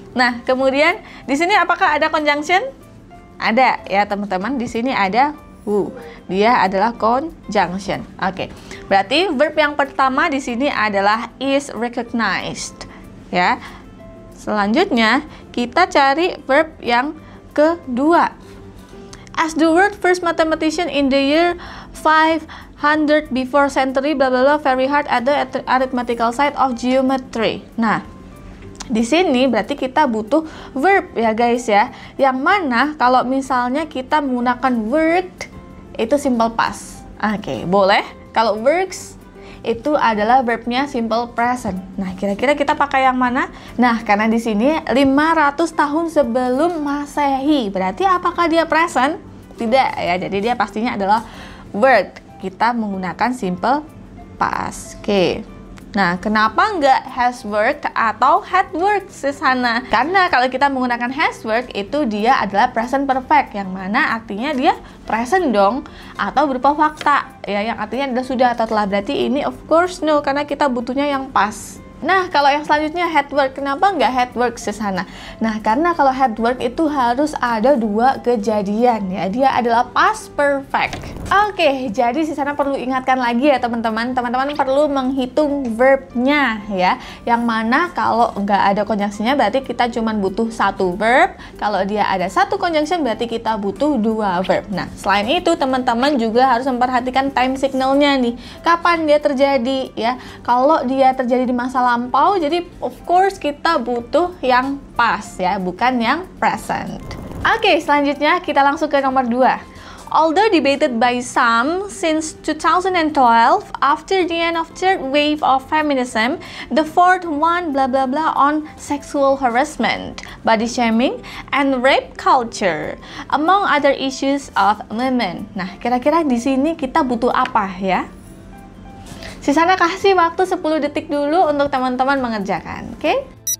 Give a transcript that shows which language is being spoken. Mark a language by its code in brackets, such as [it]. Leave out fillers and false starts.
[id] Nah, kemudian di sini apakah ada conjunction? Ada ya teman-teman, di sini ada who. Dia adalah conjunction. Oke. Berarti verb yang pertama di sini adalah [en] is recognized [id] ya. Selanjutnya kita cari verb yang kedua. [en] As the world first mathematician in the year 500 before century, bla bla bla, very hard at the arithmetical side of geometry. [id] Nah, di sini berarti kita butuh verb ya guys ya. Yang mana kalau misalnya kita menggunakan worked itu simple past. Oke, boleh. Kalau works itu adalah verbnya simple present. Nah, kira-kira kita pakai yang mana? Nah, karena di sini 500 tahun sebelum Masehi. Berarti apakah dia present? Tidak ya. Jadi dia pastinya adalah worked. Kita menggunakan simple past. Oke. Nah, kenapa nggak has worked atau had worked Sis Hana? Karena kalau kita menggunakan has worked itu dia adalah present perfect, yang mana artinya dia present dong, atau berupa fakta ya, yang artinya adalah sudah atau telah. Berarti ini [en] of course no, [id] karena kita butuhnya yang past. Nah, kalau yang selanjutnya had work, kenapa nggak had work Sis Hana? Nah, karena kalau had work itu harus ada 2 kejadian ya, dia adalah past perfect. Oke, jadi Sis Hana perlu ingatkan lagi ya teman-teman. Teman-teman perlu menghitung verbnya ya, yang mana kalau nggak ada conjunction-nya berarti kita cuma butuh 1 verb. Kalau dia ada 1 conjunction berarti kita butuh 2 verb. Nah, selain itu teman-teman juga harus memperhatikan time signal-nya nih. Kapan dia terjadi ya? Kalau dia terjadi di masa lampau, jadi [en] of course [id] kita butuh yang past ya, bukan yang present. Oke, selanjutnya kita langsung ke nomor 2. [en] Although debated by some since 2012, after the end of third wave of feminism, the fourth one blah blah blah on sexual harassment, body shaming, and rape culture, among other issues of women. [id] Nah, kira-kira di sini kita butuh apa ya? Sisana kasih waktu 10 detik dulu untuk teman-teman mengerjakan, oke?